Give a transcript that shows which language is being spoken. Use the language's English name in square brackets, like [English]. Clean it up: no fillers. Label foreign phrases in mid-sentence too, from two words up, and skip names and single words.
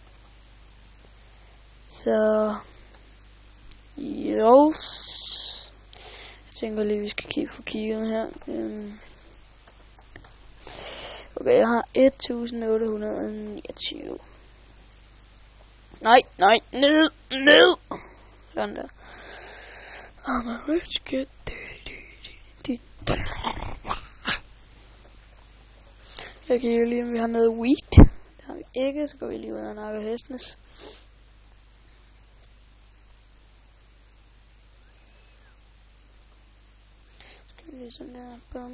[Danish] Så, jeg tænker lige, vi skal få kigget her. Okay, jeg har 1829. Nej, ned. Sådan der. [English] I'm a rich kid. [Danish] Jeg kigger lige, om vi har noget wheat. Det har vi ikke, så går vi lige ud og nakker hestenes. Skal vi lige sådan der.